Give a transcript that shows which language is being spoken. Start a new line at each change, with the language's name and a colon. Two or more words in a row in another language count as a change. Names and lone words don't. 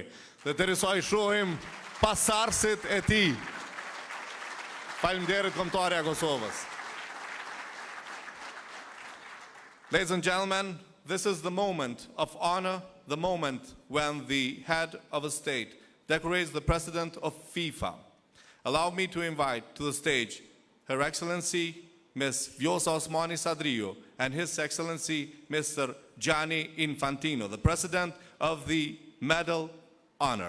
Albanian: Dhe të risoj shohim pasarësit e tij. Faleminderit kombëtarja e Kosovës.
English: Ladies and gentlemen, this is the moment of honor, the moment when the head of a state decorates the president of FIFA. Allow me to invite to the stage Her Excellency Ms. Vjosa Osmani Sadrio and His Excellency Mr. Gianni Infantino, the President of the Medal Honor.